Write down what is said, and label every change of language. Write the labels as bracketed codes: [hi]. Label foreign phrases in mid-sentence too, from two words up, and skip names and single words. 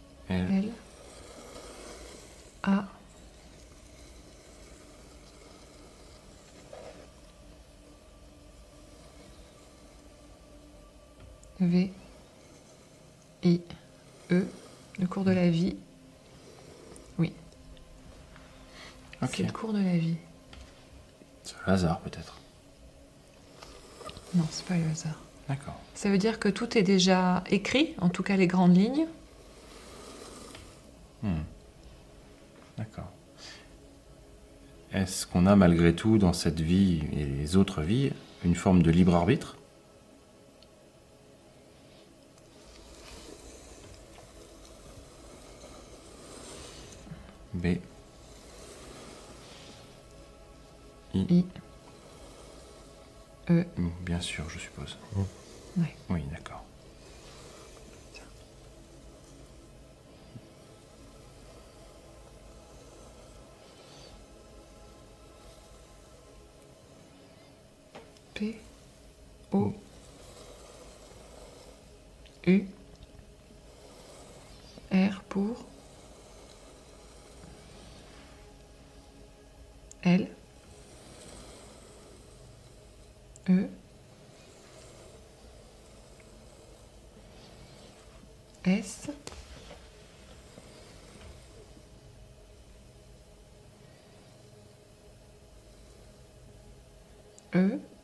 [fr] L, L, A, V, I, E, le cours de la vie. Oui, ok. c'est le cours de la vie. C'est le hasard peut-être. Non, c'est pas le hasard. D'accord. Ça veut dire que tout est déjà écrit, en tout cas les grandes lignes. D'accord. Est-ce qu'on a malgré tout dans cette vie et les autres vies une forme de libre arbitre? B. I, E, Bien sûr, je suppose. ouais. Oui, d'accord. P, O, U, R pour L, E, S, E,